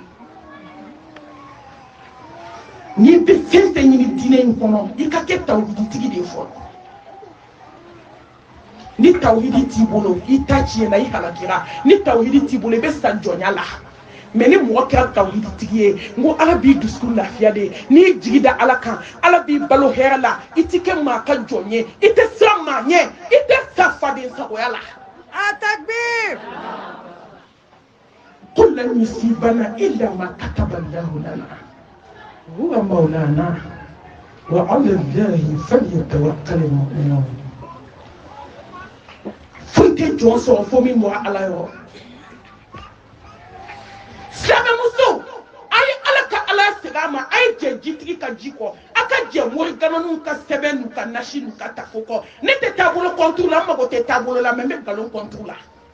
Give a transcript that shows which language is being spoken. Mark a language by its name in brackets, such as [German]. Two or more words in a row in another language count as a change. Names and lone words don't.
[Bambara] ni bɛ fɛn fɛn ɲini diinɛ in kɔnɔ i ka kɛ tawhiditigi de ye fɔlɔ ni tawhidi t'i bolo i ta tiɲɛna i halakira ni tawhidi t'i bolo i bɛ sa jɔnya la mɛ ni mɔgɔ kɛra tawhiditigi ye n ko ala b'i dusukun lafiya de n'i jigi da ala kan ala b'i balo hɛrɛ la i ti kɛ maa ka jɔn ye i tɛ siran maa ɲɛ i tɛ sa faden sagoya la atakbir [Arabic] قل لن يصيبنا إلا ما كتب الله لنا هو مولانا وعلى الله فليتوكل المؤمنون [Bambara] foyi tɛ jɔn sɔrɔ fo min bɔra ala yɔrɔ silamɛmuso a ye ala ka ala segin a ma a ye jɛ jitigi ka ji kɔ a ka jɛ morigananiw ka sɛbɛn n'u ka nasi n'u ka tafo kɔ ne tɛ taabolo kɔntu la n mago tɛ taabolo la mɛ n bɛ nkalon kɔntu la